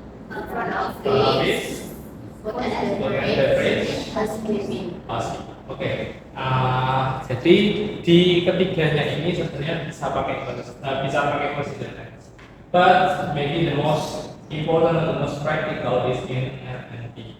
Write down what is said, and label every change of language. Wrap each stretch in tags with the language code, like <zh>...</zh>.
<en>Front office, food and beverage, housekeeping.</en> <id>Oke. Jadi di ketiganya ini sebenarnya bisa pakai</id> <en>procedure text. But maybe the most important and the most practical is in R&D.</en>